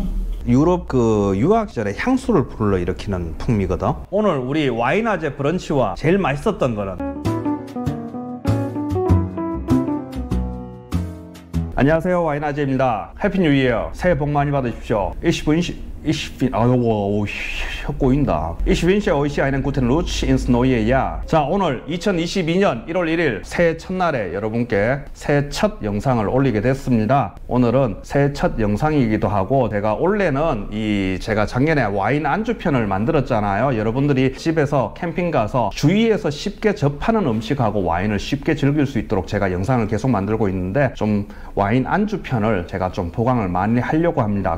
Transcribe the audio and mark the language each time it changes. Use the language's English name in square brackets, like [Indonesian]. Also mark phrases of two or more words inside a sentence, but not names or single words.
[Korean] 유럽 그 유학 시절에 향수를 불러일으키는 풍미거든. 오늘 우리 와인아재 브런치와 제일 맛있었던 거는 안녕하세요, 와인아재입니다. [English] Happy New Year. [Korean] 새해 복 많이 받으십시오. 혀 꼬인다. [German] Ich wünsche euch einen guten Rutsch ins neue Jahr. [Korean] 자, 오늘 2022년 1월 1일 새해 첫날에 여러분께 새해 첫 영상을 올리게 됐습니다. 오늘은 새해 첫 영상이기도 하고, 제가 원래는 제가 작년에 와인 안주편을 만들었잖아요. 여러분들이 집에서 캠핑 가서 주위에서 쉽게 접하는 음식하고 와인을 쉽게 즐길 수 있도록 제가 영상을 계속 만들고 있는데, 좀 와인 안주편을 제가 좀 보강을 많이 하려고 합니다.